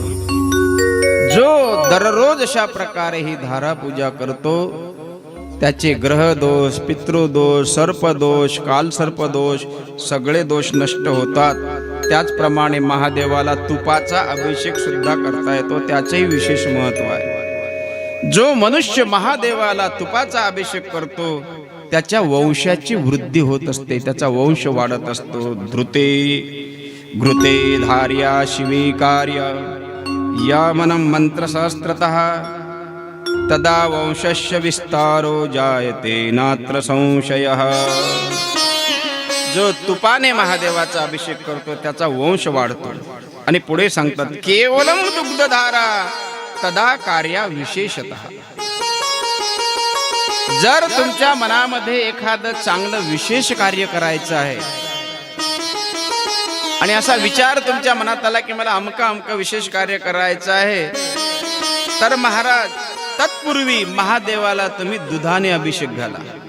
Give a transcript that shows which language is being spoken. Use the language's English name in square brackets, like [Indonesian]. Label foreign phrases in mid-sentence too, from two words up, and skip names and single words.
[Marathi] जो दररोज अशा प्रकारे ही धारा पूजा करतो त्याचे ग्रह दोष, पितृदोष, सर्पदोष, कालसर्पदोष सगळे दोष नष्ट होतात. त्याचप्रमाणे महादेवाला तुपाचा अभिषेक सुद्धा करता येतो, त्याचेही विशेष महत्व आहे. जो मनुष्य महादेवाला तुपाचा अभिषेक करतो त्याच्या वंशाची वृद्धी होत असते, त्याचा वंश वाढत असतो. [Sanskrit] घृते धार्या शिवी कार्य यामनं मंत्र सहस्त्रतः तदा वंशस्य विस्तारो जायते नात्र संशयः. [Marathi] जो तुपाने महादेवाचा अभिषेक करतो त्याचा वंश वाढतो. आणि पुढे सांगतात [Sanskrit] केवलम दुग्धधारा तदा कार्या विशेषतः. [Marathi] जर तुमच्या मनामध्ये एखादं चांगलं विशेष कार्य करायचं आहे आणि असा विचार तुमच्या मनात आला की मला अमका विशेष कार्य करायचं आहे, तर महाराज तत्पूर्वी महादेवाला तुम्ही दुधाने अभिषेक घाला.